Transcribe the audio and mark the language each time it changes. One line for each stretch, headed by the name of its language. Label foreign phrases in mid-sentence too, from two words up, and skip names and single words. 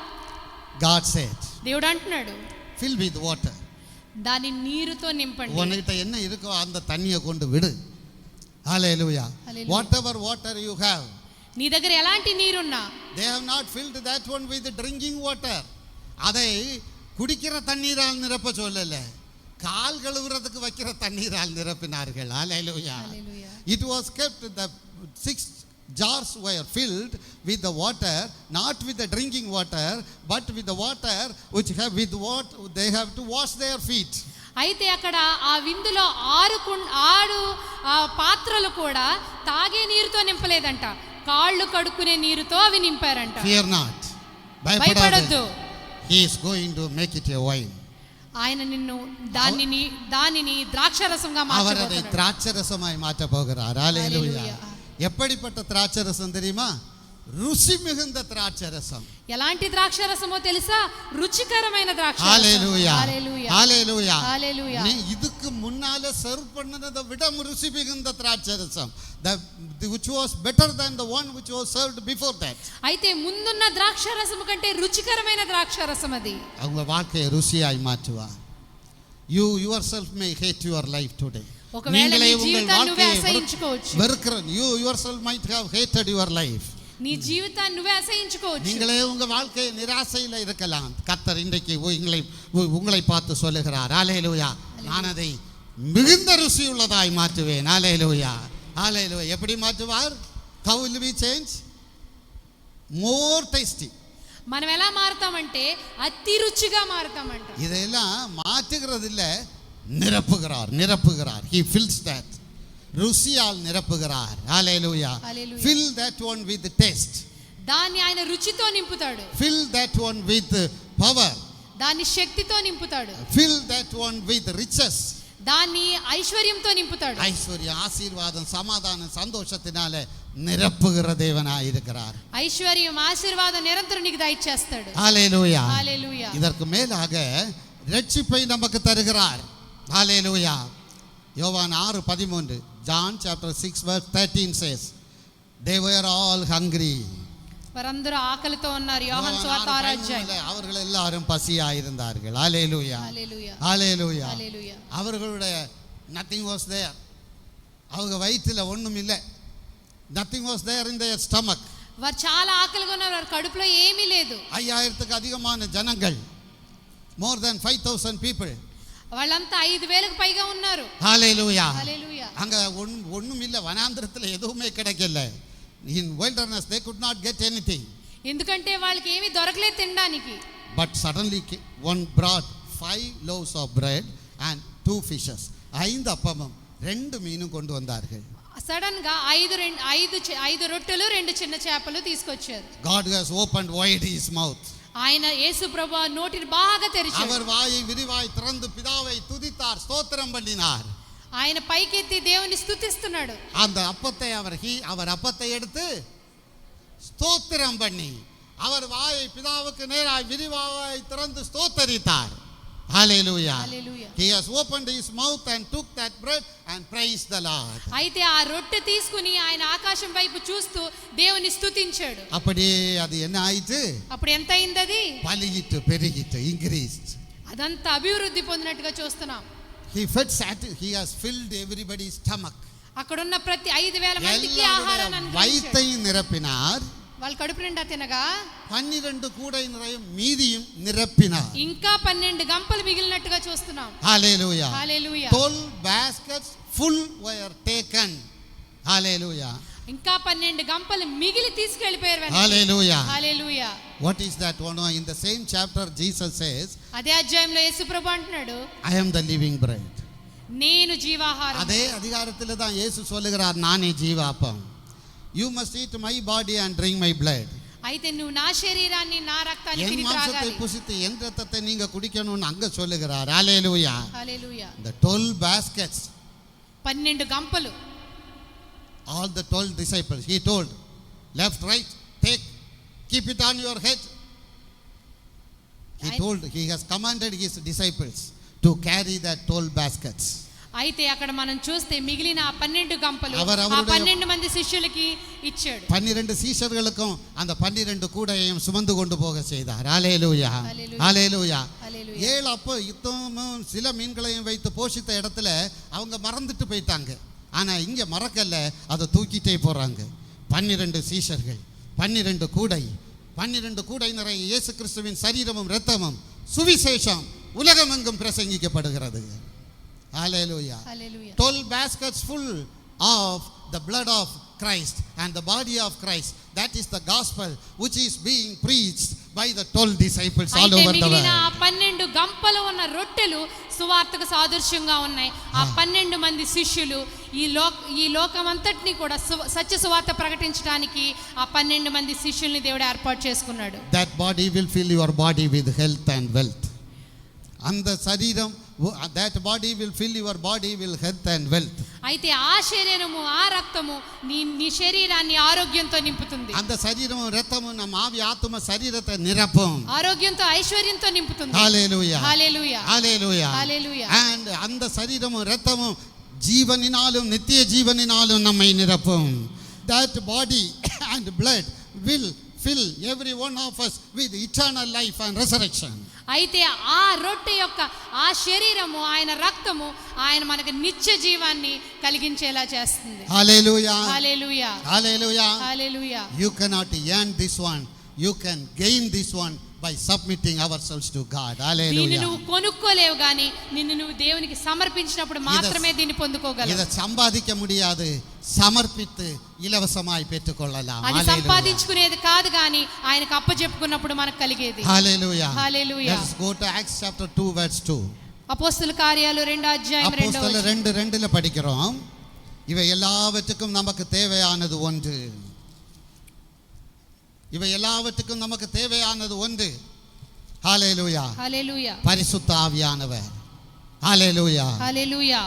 English: God said,
Telugu: దేవుడు అంటున్నాడు,
English: fill with water.
Telugu: దాని నీరుతో నింపండి.
Tamil: உன்கிட்ட என்ன இருக்கோ அந்த தண்ணியை கொண்டு விடு.
English: Hallelujah. Whatever water you have,
Telugu: నీ దగ్గర ఎలాంటి నీరున్నా,
English: they have not filled that one with drinking water.
Tamil: அதை குடிக்கிற தண்ணீரால் நிரப்ப சொல்லல, கால் கழுவுறதுக்கு வைக்கிற தண்ணீரால் நிரப்பினார்கள்.
English: Hallelujah. It was kept, the 6 jars were filled with the water, not with the drinking water, but with the water which have with what they have to wash their feet.
Telugu: అయితే అక్కడ ఆ విందులో 6 పాత్రలు కూడా తాగే నీరుతో నింపలేదంట, కాళ్ళు కడుక్కునే నీరుతో అవి నింపారంట.
English: Fear not.
Telugu: భయపడొద్దు.
English: He is going to make it a wine.
Telugu: ఆయన నిన్ను దానిని ద్రాక్షరసంగా
Tamil: அவர் அதை
Telugu: మార్చబోతున్నాడు.
Tamil: திராட்சரசமாய் மாற்ற போகிறார். ஹல்லேலூயா. எப்படிப்பட்ட திராட்சரசம் தெரியுமா? ருசி மிகுந்த திராட்சரசம்.
Telugu: ఎలాంటి ద్రాక్షరసమో తెలుసా? రుచికరమైన ద్రాక్షరసం.
Tamil: ஹல்லேலூயா.
Telugu: హల్లెలూయా.
Tamil: ஹல்லேலూயா.
Telugu: హల్లెలూయా.
Tamil: நீ இதுக்கு முன்னால சர்வ் பண்ணதை விட ருசி மிகுந்த திராட்சரசம்,
English: which was better than the one which was served before that.
Telugu: అయితే ముందున్న ద్రాక్షరసము కంటే రుచికరమైన ద్రాక్షరసం అది.
Tamil: அவங்க வாழ்க்கையை ருசியாய் மாற்றுவார்.
English: You yourself may hate your life today.
Telugu: ఒకవేళ నీ జీవితాన్ని నువ్వే అసహించుకోవచ్చు.
English: you yourself might have hated your life.
Telugu: నీ జీవితాన్ని నువ్వే అసహించుకోవచ్చు.
Tamil: நீங்களே உங்க வாழ்க்கை நிராசையில இருக்கலாம். கர்த்தர் இன்றைக்கு உங்களை பார்த்து சொல்லுகிறார், ஹல்லேலூயா, நான் அதை மிகுந்த ருசி உள்ளதாய் மாற்றுவேன். ஹல்லேலூயா. ஹல்லேலூயா. எப்படி மாற்றுவார்?
English: How will we change? More tasty.
Telugu: మనం ఎలా మారుతామంటే అతి రుచిగా మారుతామంట.
Tamil: இதெல்லாம் மாற்றுகிறது இல்ல, நிரப்புகிறார்.
English: He fills that.
Tamil: ருசியால் நிரப்புகிறார். ஹல்லேலூயா.
English: Fill that one with taste.
Telugu: దాన్ని ఆయన రుచితో నింపుతాడు.
English: Fill that one with power.
Telugu: దాన్ని శక్తితో నింపుతాడు.
English: Fill that one with riches.
Telugu: దాన్ని ఐశ్వర్యంతో నింపుతాడు.
Tamil: ஐஸ்வர்யம், ஆசீர்வாதம், சமாதானம், சந்தோஷத்தினால நிரப்புகிற தேவனாய் இருக்கிறார்.
Telugu: ఐశ్వర్యం, ఆశీర్వాదం నిరంతరం నీకు దయచేస్తాడు.
Tamil: ஹல்லேலூயா.
Telugu: హల్లెలూయా.
Tamil: இதற்கு மேலாக ரட்சிப்பை நமக்கு தருகிறார். ஹல்லேலூயா. யோவான் 6:13,
English: John chapter 6 verse 13 says, they were all hungry.
Telugu: వారందరూ ఆకలితో ఉన్నారు. యోహాను సువార్త 6వ అధ్యాయం.
Tamil: அவர்கள் எல்லாரும் பசியாய் இருந்தார்கள். ஹல்லேலூயா.
Telugu: హల్లెలూయా.
Tamil: ஹல்லேலூயா.
Telugu: హల్లెలూయా.
English: அவர்களுடைய nothing was there.
Tamil: அவங்க வயிற்றில் ஒண்ணும் இல்லை.
English: nothing was there in their stomach.
Telugu: వారు చాలా ఆకలిగా ఉన్నారు. వారి కడుపులో ఏమీ లేదు.
Tamil: 5000க்கு அதிகமான ஜனங்கள்,
English: more than 5000 people.
Telugu: వాళ్ళంతా 5000కు పైగా ఉన్నారు.
Tamil: ஹல்லேலூயா.
Telugu: హల్లెలూయా.
Tamil: அங்க ஒண்ணும் இல்லை, வனாந்திரத்தில் எதுவுமே கிடைக்கல.
English: in wilderness they could not get anything.
Telugu: ఎందుకంటే వాళ్ళకి ఏమీ దొరకలేదు తినడానికి.
English: But suddenly one brought 5 loaves of bread and 2 fishes.
Tamil: 5 அப்பமும் 2 மீனும் கொண்டு வந்தார்கள்.
Telugu: సడన్ గా ఐదు రొట్టెలు 2 చిన్న చేపలు తీసుకొచ్చారు.
English: God has opened wide his mouth.
Telugu: ఆయన యేసు ప్రభువు నోటిని బాగా తెరిచారు.
Tamil: அவர் வாயை விரிவாய் திறந்து பிதாவை துதித்தார், ஸ்தோத்திரம் பண்ணினார்.
Telugu: ఆయన పైకెత్తి దేవుని స్తుతిస్తున్నాడు.
Tamil: அந்த அப்பத்தை அவர் அப்பத்தை எடுத்து ஸ்தோத்திரம் பண்ணி அவர் வாயை பிதாவுக்கு நேராய் விரிவாய் திறந்து ஸ்தோத்தரித்தார்.
English: Hallelujah. Hallelujah. He has opened his mouth and took that bread and praised the Lord.
Telugu: అయితే ఆ రొట్టె తీసుకుని ఆయన ఆకాశం వైపు చూస్తూ దేవుని స్తుతించాడు.
Tamil: அப்படியே அது என்ன ஆயிற்று?
Telugu: అప్పుడు ఎంత అయింది అది?
Tamil: பலியிட்டு பெருகிட்டு,
English: increased.
Telugu: అదంతా అభివృద్ధి పొందినట్టుగా చూస్తున్నాం.
English: He has filled everybody's stomach.
Telugu: అక్కడున్న ప్రతి 5,000 మందికి ఆహారాన్ని అనుగ్రహించాడు.
Tamil: வயித்தை நிரப்பினார்.
Telugu: వాళ్ళు కడుపు నిండా తినగా
Tamil: 12 కూడై நிறையும் மீதியும் நிரப்பினார்.
Telugu: ఇంకా 12 గంపలు మిగిలినట్టుగా చూస్తున్నాం.
English: Hallelujah. Hallelujah. 12 baskets full were taken. Hallelujah.
Telugu: ఇంకా 12 గంపలు మిగిలి తీసుకెళ్ళిపోయారు.
English: Hallelujah. Hallelujah. What is that one? In the same chapter Jesus says,
Telugu: అదే అధ్యాయంలో యేసు ప్రభు అంటున్నాడు,
English: I am the living bread.
Telugu: నేను జీవాహారం.
Tamil: அதே அதிகாரத்தில் தான் இயேசு சொல்லுகிறார், நானே ஜீவாப்பம்.
English: You must eat my body and drink my blood.
Telugu: అయితే నువ్వు నా శరీరాన్ని నా రక్తాన్ని
Tamil: என்
Telugu: తిని
Tamil: மாம்சத்தை
Telugu: త్రాగాలి.
Tamil: புசித்து என் ரத்தத்தை நீங்க குடிக்கணும்னு அங்க சொல்லுகிறார்.
English: Hallelujah.
Telugu: హల్లెలూయా.
English: The 12 baskets,
Telugu: 12 గంపలు.
English: all the 12 disciples, he told, left, right, take, keep it on your head. He has commanded his disciples to carry that 12 baskets.
Telugu: అయితే అక్కడ మనం చూస్తే మిగిలిన ఆ 12 గంపలు ఆ 12 మంది శిష్యులకి ఇచ్చాడు.
Tamil: 12 சீஷர்களுக்கும் அந்த 12 கூடையையும் சுமந்து கொண்டு போக செய்தார். ஹalleluya. ஹalleluya. 7 அப்போ இத்தமும் சில மீன்களையும் வைத்து போஷித்த இடத்துல அவங்க மறந்துட்டு போயிட்டாங்க. ஆனா இங்க மறக்கல, அதை தூக்கிட்டே போறாங்க. 12 சீஷர்கள், 12 கூடை, 12 கூடை நிறைய இயேசு கிறிஸ்துவின் சரீரமும் இரத்தமும் சுவிசேஷம் உலகமெங்கும் பிரசங்கிக்கப்படுகிறது.
English: Hallelujah. Hallelujah. 12 baskets full of the blood of Christ and the body of Christ. That is the gospel which is being preached by the 12 disciples all over the world.
Telugu: ఆ 12 గంపలు ఉన్న రొట్టెలు సువార్తకు సాదృశ్యంగా ఉన్నాయి. ఆ 12 మంది శిష్యులు ఈ లోకమంతటిని కూడా సత్య సువార్త ప్రకటించడానికి ఆ 12 మంది శిష్యుల్ని దేవుడు ఏర్పాటు చేసుకున్నాడు.
English: That body will fill your body with health and wealth. And the శరీరం, that body will fill your body with health and wealth.
Telugu: అయితే ఆ శరీరము ఆ రక్తము నీ శరీరాన్ని ఆరోగ్యంతో నింపుతుంది. அந்த శరీరము రక్తము ನಮ್ಮ ఆవి ఆత్మ శరీరத்தை నిరపం. ఆరోగ్యంతో ఐశ్వర్యంతో నింపుతుంది.
English: Hallelujah. Hallelujah. Hallelujah. Hallelujah. And அந்த శరీరము రక్తము జీవనినాலும் నిత్య జీవనినాலும் நம்மை నిరపం. That body and blood will fill every one of us with eternal life and resurrection.
Telugu: అయితే ఆ రొట్టె యొక్క ఆ శరీరము ఆయన రక్తము ఆయన మనకు నిత్య జీవాన్ని కలిగించేలా చేస్తుంది.
English: Hallelujah. Hallelujah. Hallelujah. Hallelujah. You cannot earn this one. You can gain this one by submitting ourselves to God.
Telugu: దీన్ని
English: Hallelujah.
Telugu: నువ్వు కొనుక్కోలేవు కానీ నిన్ను నువ్వు దేవునికి సమర్పించినప్పుడు మాత్రమే దీన్ని పొందుకోగలవు.
Tamil: இதை சம்பாதிக்க முடியாது, சமர்ப்பித்து இலவசமாய் பெற்றுக்கொள்ளலாம்.
Telugu: అది సంపాదించుకునేది కాదు కానీ ఆయనకు అప్పచెప్పుకున్నప్పుడు మనకు కలిగేది.
English: Hallelujah. Hallelujah. Let's go to Acts chapter 2 verse 2.
Telugu: అపోస్తలుల కార్యాలు 2వ అధ్యాయం 2వ
Tamil: அப்போஸ்தலர்
Telugu: వచనం.
Tamil: 2:2 படிக்கிறோம். இவை எல்லாவற்றுக்கும் நமக்கு தேவையானது ஒன்று. இவை எல்லாவற்றுக்கும் நமக்கு தேவையானது ஒன்று.
English: Hallelujah. Hallelujah.
Tamil: பரிசுத்த ஆவியானவர்.
English: Hallelujah. Hallelujah.